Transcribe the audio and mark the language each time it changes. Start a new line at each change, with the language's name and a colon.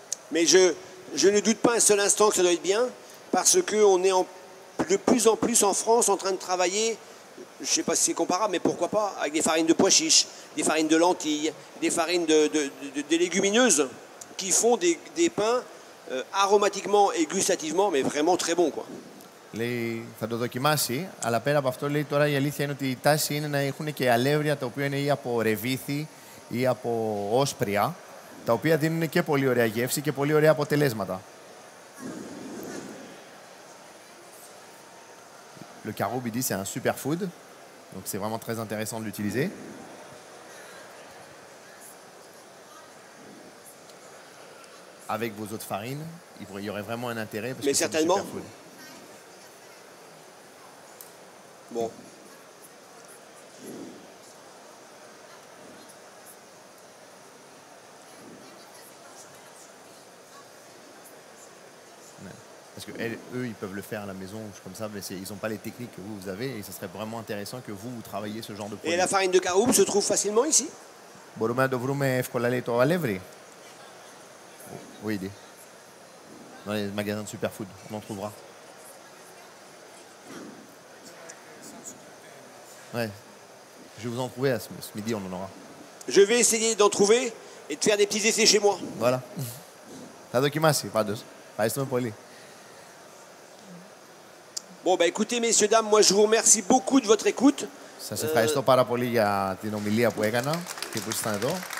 French: Mais je ne doute pas un seul instant que ça doit être bien, parce qu'on est de plus en plus en France en train de travailler, je ne sais pas si c'est comparable, mais pourquoi pas, avec des farines de pois chiches, des farines de lentilles, des farines de légumineuses, qui font des pains aromatiquement et gustativement, mais vraiment très bons, quoi.
Greek: Λέει, θα το δοκιμάσει, αλλά πέρα από αυτό λέει τώρα η αλήθεια είναι ότι η τάση είναι να έχουν και αλεύρια τα οποία είναι ή από ρεβίθι ή από όσπρια, τα οποία δίνουν και πολύ ωραία γεύση και πολύ ωραία αποτελέσματα.
French: Le caroube, il dit, c'est un superfood, donc c'est vraiment très intéressant de l'utiliser. Avec vos autres farines, il y aurait vraiment un intérêt parce que c'est un superfood. Bon. Parce que eux, ils peuvent le faire à la maison comme ça, mais ils n'ont pas les techniques que vous avez et ce serait vraiment intéressant que vous travailliez ce genre de produit. Et la farine de caroube se trouve facilement ici?
Greek: Μπορούμε να το βρούμε εύκολα, λέει, το αλεύρι.
French: Oui, il est. Dans les magasins de superfood, on en trouvera. Ouais. Je vais vous en trouver ce midi, on en aura. Je vais essayer d'en trouver et de faire des petits essais chez moi.
Greek: Voilà. Θα δοκιμάσει πάντως. Ευχαριστούμε πολύ.
French: Bon, bah écoutez, messieurs, dames, moi je vous remercie beaucoup de votre écoute.
Greek: Σας ευχαριστώ πάρα πολύ για την ομιλία που έκανα και που ήσασταν εδώ.